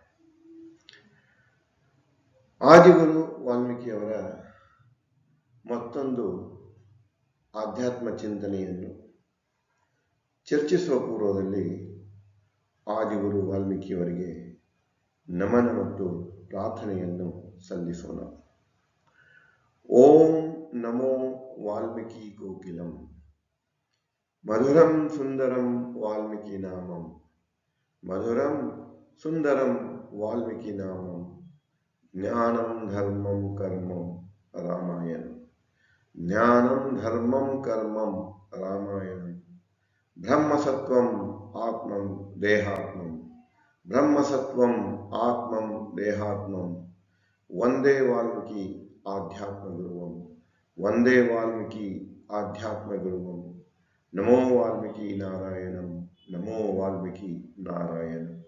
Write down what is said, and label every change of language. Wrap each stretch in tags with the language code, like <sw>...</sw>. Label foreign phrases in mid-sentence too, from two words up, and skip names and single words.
<kn>ಆದಿಗುರು ವಾಲ್ಮೀಕಿಯವರ ಮತ್ತೊಂದು ಆಧ್ಯಾತ್ಮ ಚಿಂತನೆಯನ್ನು ಚರ್ಚಿಸುವ ಪೂರ್ವದಲ್ಲಿ ಆದಿಗುರು ವಾಲ್ಮೀಕಿಯವರಿಗೆ ನಮನ ಮತ್ತು ಪ್ರಾರ್ಥನೆಯನ್ನು ಸಲ್ಲಿಸೋಣ.</kn> <sa>ಓಂ ನಮೋ ವಾಲ್ಮೀಕಿ ಕೋಕಿಲಂ ಮಧುರಂ ಸುಂದರಂ ವಾಲ್ಮೀಕಿ ನಾಮಂ, ಮಧುರಂ ಸುಂದರಂ ವಾಲ್ಮೀಕಿ ನಾಮಂ, ಜ್ಞಾನಂ ಧರ್ಮಂ ಕರ್ಮಂ ರಾಮಾಯಣಂ, ಜ್ಞಾನಂ ಧರ್ಮಂ ಕರ್ಮಂ ರಾಮಾಯಣಂ, ಬ್ರಹ್ಮಸತ್ವಂ ಆತ್ಮಂ ದೇಹಾತ್ಮಂ, ಬ್ರಹ್ಮಸತ್ವಂ ಆತ್ಮಂ ದೇಹಾತ್ಮಂ, ವಂದೇ ವಾಲ್ಮೀಕಿ ಆಧ್ಯಾತ್ಮ ಗುರುವಂ, ವಂದೇ ವಾಲ್ಮೀಕಿ ಆಧ್ಯಾತ್ಮ ಗುರುವಂ, ನಮೋ ವಾಲ್ಮೀಕಿ ನಾರಾಯಣಂ, ನಮೋ ವಾಲ್ಮೀಕಿ ನಾರಾಯಣ.</sa>